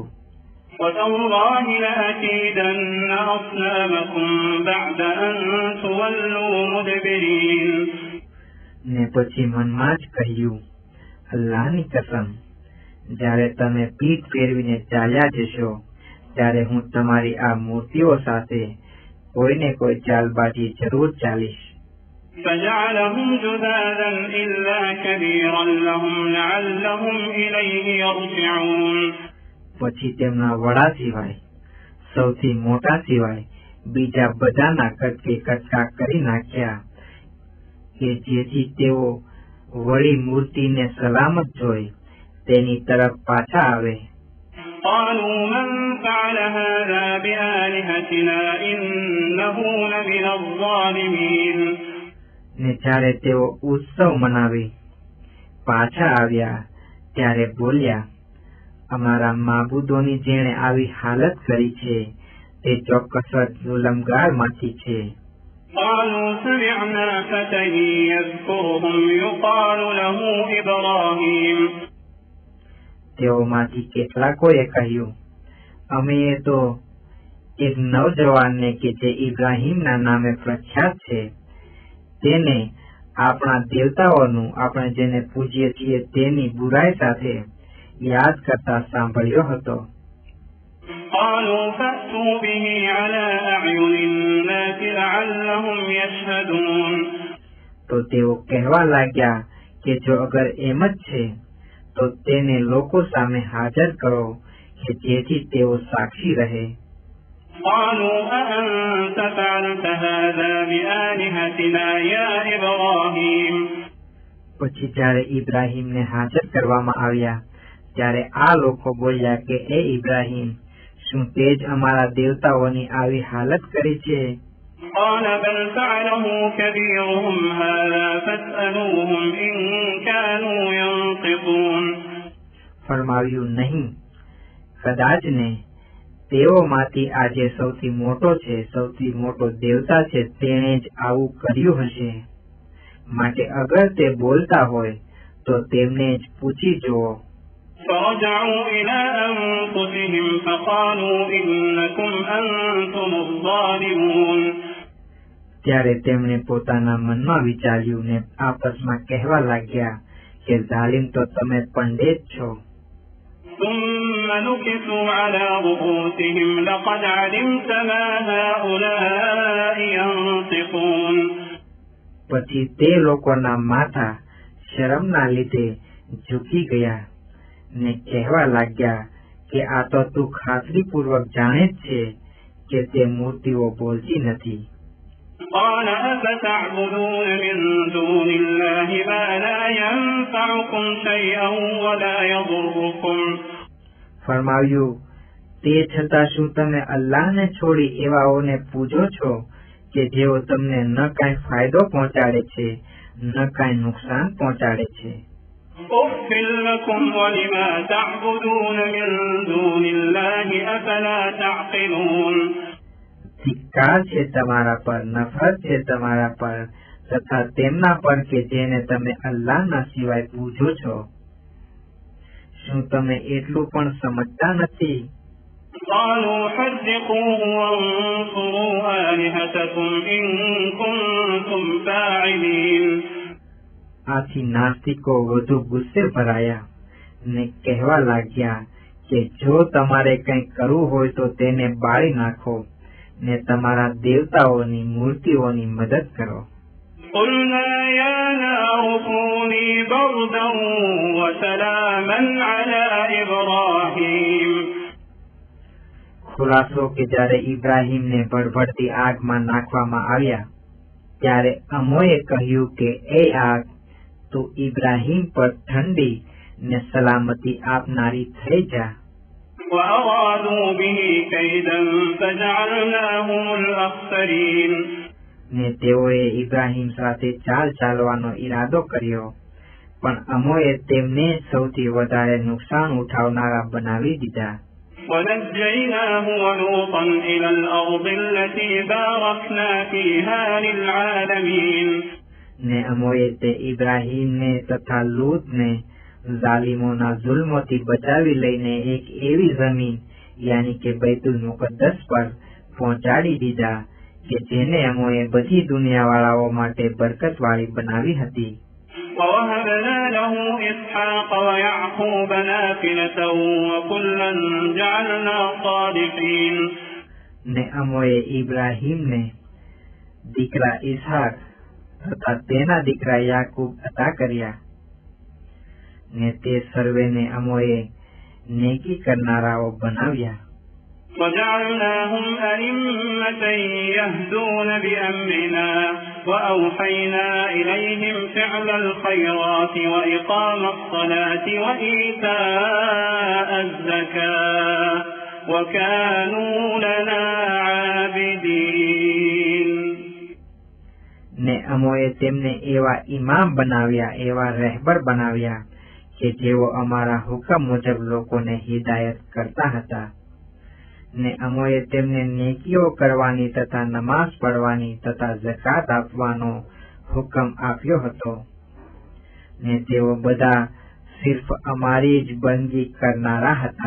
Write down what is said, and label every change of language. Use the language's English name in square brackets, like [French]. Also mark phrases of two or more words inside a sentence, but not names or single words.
[Arabic] وتالله لأكيدن أصنامكم بعد أن تولوا مدبرين [Gujarati] ને પછી મનમાં જ કહ્યું અલ્લાહની કસમ જ્યારે તમે પીઠ ફેરવીને ચાલ્યા જશો ત્યારે હું તમારી આ મૂર્તિઓ સાથે કોઈને કોઈ ચાલબાજી જરૂર ચાલીશ. [Arabic] فجعلهم جذاذا إلا كبيرا لهم لعلهم إليه يرجعون [Gujarati] પછી તેમના વડા સિવાય સૌથી મોટા સિવાય બીજા બધાના કટકે કટકા કરી નાખ્યા કે જેથી તેઓ વળી મૂર્તિને સલામત જોઈ તેની તરફ પાછા આવે. [Arabic] قالوا من فعل هذا بآلهتنا إنه لمن الظالمين [Gujarati] ને જ્યારે તેઓ ઉત્સવ મનાવી પાછા આવ્યા ત્યારે બોલ્યા અમારા માબૂદોની જેણે આવી હાલત કરી છે તે ચોક્કસ જ જુલમગારમાંથી છે. [Arabic] قالوا سمعنا فتى يذكرهم يقال له إبراهيم [Gujarati] તેઓમાંથી કેટલાકોએ કહ્યું અમે તો એક નવજવાનને કે જે ઇબ્રાહીમના નામે પ્રખ્યાત છે તેને આપણા દેવતાઓનું આપણે જેને પૂજીએ છીએ તેની બુરાઈ સાથે યાદ કરતા સાંભળ્યો હતો. [Arabic] قالوا فأتوا به على أعين الناس لعلهم يشهدون [Gujarati] તો તેઓ કહેવા લાગ્યા કે જો અગર એમ જ છે તો તેને લોકો સામે હાજર કરો કે જેથી તેઓ સાક્ષી રહે. [Arabic] قالوا أأنت فعلت هذا بآلهتنا يا إبراهيم [Gujarati] પછી જ્યારે ઇબ્રાહીમને હાજર કરવામાં આવ્યા ત્યારે આ લોકો બોલ્યા કે એ ઇબ્રાહીમ શું તે જ અમારા દેવતાઓની આવી હાલત કરી છે. [Arabic] قال بل فعله كبيرهم هذا فاسألوهم إن كانوا ينطقون [Gujarati] ફરમાવ્યું નહીં કદાચ ને તેઓમાંથી આજે સૌથી મોટો છે, સૌથી મોટો દેવતા છે તેણે જ આવું કર્યું હશે, માટે અગર તે બોલતા હોય તો તેમને જ પૂછી જુઓ. [Arabic] فرجعوا إلى أنفسهم فقالوا إنكم أنتم الظالمون [Gujarati] ત્યારે તેમણે પોતાના મનમાં વિચાર્યું ને આપસમાં કહેવા લાગ્યા કે ઝાલિમ તો તમે પંડિત છો. [Arabic] ثم نكسوا على رؤوسهم لقد علمت ما هؤلاء ينطقون [Gujarati] પછી તે લોકોના માથા શરમના લીધે ઝૂકી ગયા ને કહેવા લાગ્યા કે આ તો તું ખાતરીપૂર્વક જાણે જ છે કે તે મૂર્તિઓ બોલતી નથી. [Arabic] قال أفتعبدون من دون الله ما لا ينفعكم شيئا ولا يضركم [Gujarati] ફરમાવ્યું, તે છતાં શું તમે અલ્લાહને છોડી એવાઓને પૂજો છો કે જેઓ તમને ન કાંઈ ફાયદો પહોંચાડે છે ન કાંઈ નુકસાન પહોંચાડે છે? [Arabic] أُفٍّ لَكُمْ وَلِمَا تَعْبُدُونَ مِن دُونِ اللَّهِ أَفَلَا تَعْقِلُونَ [Gujarati] ધિક્કાર છે તમારા પર, નફરત છે તમારા પર તથા તેમના પર કે જેને તમે અલ્લાહના સિવાય પૂજો છો. શું તમે એટલું પણ સમજતા નથી? [Arabic] قالوا حرقوه وانصروا آلهتكم إن كنتم فاعلين [Gujarati] આથી નાસ્તિકો વધુ ગુસ્સે ભરાયા ને કહેવા લાગ્યા કે જો તમારે કંઈ કરવું હોય તો તેને બાળી નાખો ને તમારા દેવતાઓની મૂર્તિઓની મદદ કરો. [Arabic] قلنا يا نار كوني بردا وسلاما على إبراهيم [Gujarati] ખુલાસો કે જ્યારે ઇબ્રાહીમને ભડભડતી આગમાં નાખવામાં આવ્યા ત્યારે અમોએ કહ્યું કે એ આગ તું ઇબ્રાહીમ પર ઠંડી ને સલામતી આપનારી થઈ જા. [Arabic] وأرادوا به كيدا فجعلناهم الأخسرين [Gujarati] ને તેઓએ ઇબ્રાહીમ સાથે ચાલ ચાલવાનો ઈરાદો કર્યો પણ અમોએ તેમને સૌથી વધારે નુકસાન ઉઠાવનારા બનાવી દીધા. [Arabic] ونجيناه ولوطا إلى الأرض التي باركنا فيها للعالمين [Gujarati] ને અમોએ તે ઇબ્રાહીમને તથા લૂતને ઝાલિમોના જુલ્મોથી બચાવી લઈને એક એવી જમીન યાની કે બૈતુલ મુકદ્દસ પર પહોંચાડી દીધા કે જેને અમોએ બધી દુનિયાવાળાઓ માટે બરકતવાળી બનાવી હતી. [Arabic] ووهبنا له إسحاق ويعقوب نافلة وكلا جعلنا صالحين [Gujarati] ને અમોએ ઇબ્રાહીમને દીકરા ઇસહાક તથા તેના દીકરા યાકૂબ અતા કર્યા ને તે સર્વેને અમોએ નેકી કરનારાઓ બનાવ્યા. [Arabic] وجعلناهم أئمة يهدون بأمرنا وأوحينا إليهم فعل الخيرات وإقام الصلاة وإيتاء الزكاة وكانوا لنا عابدين [Gujarati] ને અમોએ તેમને એવા ઇમામ બનાવ્યા, એવા રહેબર બનાવ્યા કે જેઓ અમારા હુકમ મુજબ લોકોને હિદાયત કરતા હતા. ને અમોએ તેમને નેકીઓ કરવાની તથા નમાઝ પઢવાની તથા ઝકાત આપવાનો હુકમ આપ્યો હતો ને તેઓ બધા સિર્ફ અમારી જ બંદગી કરનારા હતા.